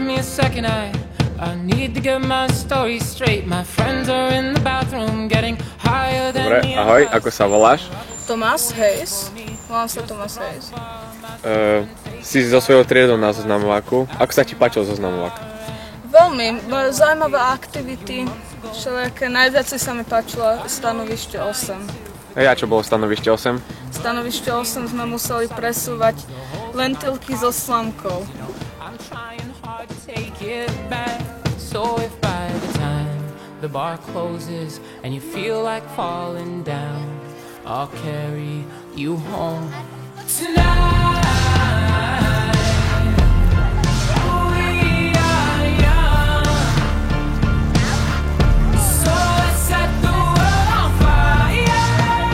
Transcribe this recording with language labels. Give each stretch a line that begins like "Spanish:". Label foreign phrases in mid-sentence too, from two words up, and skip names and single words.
English: second. I need to get my story straight. My friends are in the bathroom getting higher than
Slovak: Dobre, ahoj, ako sa voláš? Tomás Hayes. Volám sa Tomás Hayes. Si so svojou triedou na zoznamováku. Ako sa ti páčil zoznamovák? Veľmi zaujímavé aktivity, všelijaké. Najviac sa mi páčilo stanovište 8. A čo bolo stanovište 8? Stanovište 8 sme museli presúvať lentilky so slamkou.
English: So if by the time the bar closes and you feel like falling down, I'll carry you home tonight. We are young, so let's set the world on fire.